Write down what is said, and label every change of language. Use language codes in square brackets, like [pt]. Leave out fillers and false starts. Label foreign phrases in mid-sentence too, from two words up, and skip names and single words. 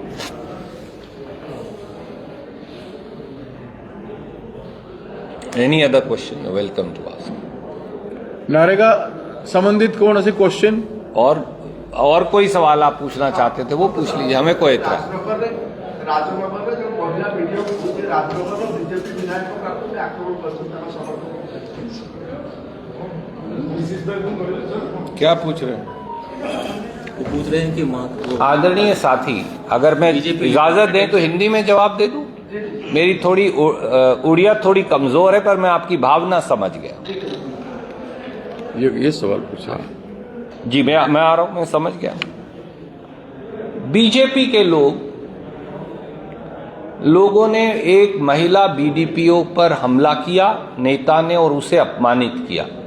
[en] Any other question welcome to ask. [hi] नरेगा संबंधित कौन से क्वेश्चन और कोई सवाल आप पूछना चाहते थे वो पूछ लीजिए, हमें कोई एतराज। [or] ରାଜନଗରରେ ଯୋଉ ମହିଳା ଭିଡିଓ କରୁଛି ରାଜନଗରର ବିଜେପି ବିଧାୟକ କାକୁ ଆକ୍ରମଣ କରୁଛନ୍ତି ତାଙ୍କ ସମର୍ଥକ। [hi] क्या पूछ रहे हैं? वो पूछ रहे हैं कि मां आदरणीय साथी, अगर मैं इजाजत दें तो हिंदी में जवाब दे दूं। मेरी थोड़ी उड़िया थोड़ी कमजोर है पर मैं आपकी भावना समझ गया। ये सवाल पूछा जी, मैं आ रहा हूं, मैं समझ गया। बीजेपी के लोगों ने एक महिला बीडीपीओ पर हमला किया, नेता ने, और उसे अपमानित किया।